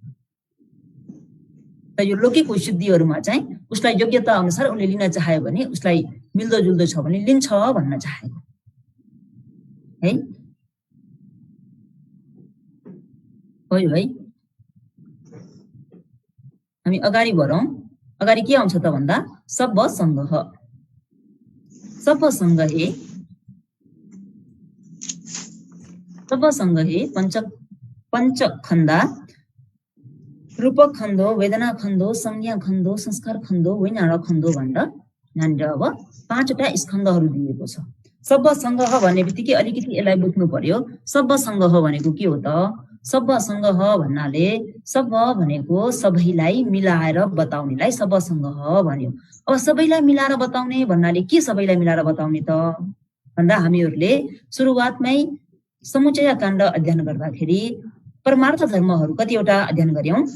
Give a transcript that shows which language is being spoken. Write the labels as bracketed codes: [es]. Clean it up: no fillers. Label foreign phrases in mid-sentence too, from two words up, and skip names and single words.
[ne] त यो लौकिक विशुद्धिहरूमा चाहिँ उसलाई योग्यता अनुसार उनले लिन चाह्यो भने उसलाई मिल्दो जुल्दो छ भने लिन्छ भन्न चाहेको है। हो है, हामी अगाडि बढौं। अगाडि के आउँछ त भन्दा [pi] सब संगह, सब संगहे पंचखण्डा रूपक खण्डो, वेदना खण्डो, संज्ञा खण्डो, संस्कार खण्डो, विज्ञान खण्डो [ne] भनेर यहाँनिर अब 5वटा स्कन्धहरू दिएको छ। [pi] सब संगह [ne] भन्ने बित्तिकै अलिकति यसलाई बुझ्नु पर्यो। [pi] सब संगह [ne] भनेको के हो त? [pi] सब संगह [ne] भन्नाले सब भनेको सबैलाई मिलाएर बताउनेलाई [pi] सब संगह [ne] भन्यो। अब सबैलाई मिलाएर बताउने भन्नाले के सबैलाई मिलाएर बताउने त भन्दा हामीहरूले सुरुवातमै समुच्चय काण्ड अध्ययन गर्दाखेरि परमार्थ धर्महरू कतिवटा अध्ययन गर्यौं?